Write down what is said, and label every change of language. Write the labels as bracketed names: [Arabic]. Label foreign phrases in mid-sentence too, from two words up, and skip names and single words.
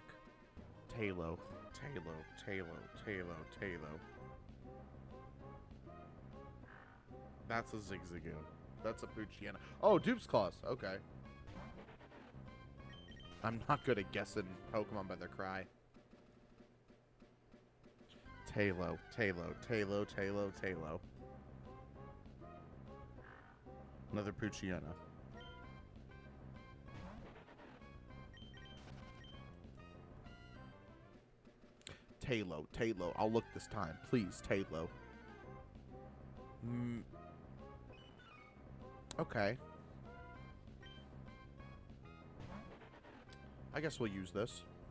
[English] Talo. Talo. Talo. Talo. Talo. That's a Zigzagoon. That's a Poochyena. Oh, Dupe's Claws. Okay. I'm not good at guessing Pokemon by their cry. Talo, Talo, Talo, Talo, Talo. Another Poochyena. Talo, Talo. I'll look this time. Please, Talo. Okay. I guess we'll use this.